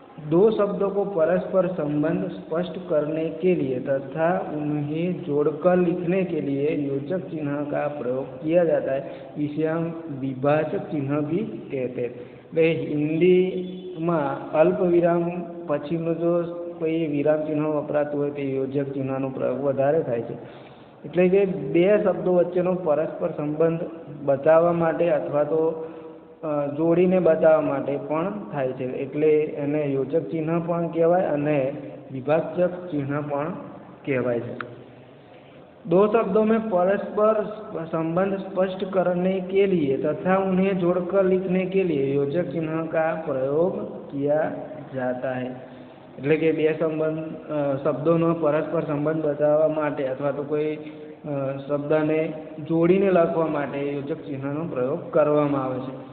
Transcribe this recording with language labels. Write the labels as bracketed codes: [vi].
[hi] दो शब्दों को परस्पर संबंध स्पष्ट करने के लिए तथा उन्हें जोड़कर लिखने के लिए योजक चिन्ह का प्रयोग किया जाता है। इसे हम विभाजक चिन्ह भी कहते हैं। हिंदी में अल्प विराम [gu] पछीनो जो कोई विराम चिन्ह वपराતું હોય તે યોજક ચિહ્નનો પ્રયોગ વધારે થાય છે। એટલે કે બે શબ્દો વચ્ચેનો પરસ્પર સંબંધ બતાવવા માટે અથવા તો જોડીને બતાવવા માટે પણ થાય છે, એટલે એને યોજક ચિહ્ન પણ કહેવાય અને વિભાજક ચિહ્ન પણ કહેવાય છે। [hi] दो शब्दों में परस्पर संबंध स्पष्ट करने के लिए तथा उन्हें जोड़कर लिखने के लिए योजक चिन्ह का प्रयोग किया जाता है। [gu] એટલે કે બે શબ્દોનો પરસ્પર સંબંધ બતાવવા માટે અથવા તો કોઈ શબ્દને જોડીને લખવા માટે યોજક ચિહ્નનો પ્રયોગ કરવામાં આવે છે।